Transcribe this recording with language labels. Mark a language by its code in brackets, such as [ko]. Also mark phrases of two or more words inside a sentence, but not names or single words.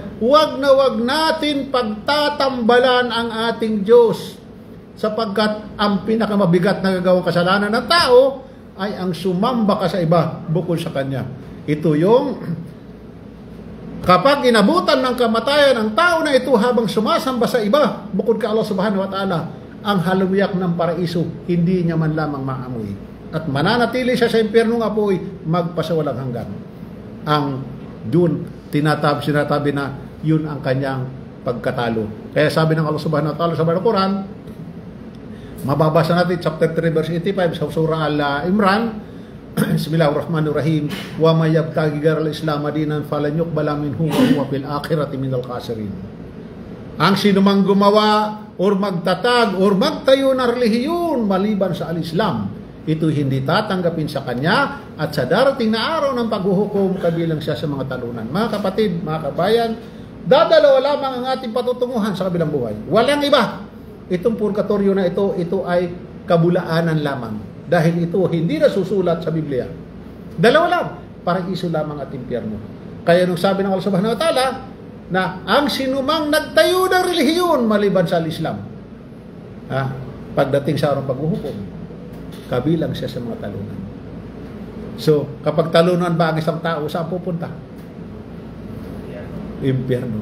[tl] Huwag natin pagtatambalan ang ating Diyos, sapagkat ang pinakamabigat na gagawang kasalanan ng tao ay ang sumamba ka sa iba bukod sa Kanya. Ito yung kapag inabutan ng kamatayan ang tao na ito habang sumasamba sa iba bukod ka [ar] الله سبحانه وتعالى, [tl] ang halumiyak ng paraiso hindi niya man lamang maamoy. At mananatili siya sa impyerno ng apoy magpasawalang hanggan. Ang dun sinatabi na yun ang kanyang pagkatalo. Kaya sabi ng [ar] الله سبحانه وتعالى [tl] sa Banal Quran, mababasa natin chapter 3 verse 85 sa surah Al-Imran, [ar] بسم الله الرحمن الرحيم ومن يبتغ غير الإسلام دينا فلن يقبل منه وهو في الآخرة من الخاسرين. [tl] Ang sinumang gumawa or magtatag or magtayo ng relihiyon maliban sa al-Islam, ito hindi tatanggapin sa kanya at sa darating na araw ng paghuhukom kabilang siya sa mga talunan. Mga kapatid, mga kabayan, dadalawa lamang ang ating patutunguhan sa kabilang buhay. Walang iba. Itong purgatorio na ito ay kabulaanan lamang. Dahil ito hindi nasusulat sa Biblia. Dalawa lang, paraiso lamang at impyerno. Kaya nung sabi ng [ar] الله سبحانه وتعالى, [tl] na ang sinumang nagtayo ng relihiyon maliban sa Islam, pagdating sa araw ng paghuhukom, kabilang siya sa mga talunan. So, kapag talunan ba ang isang tao, saan pupunta? Impyerno.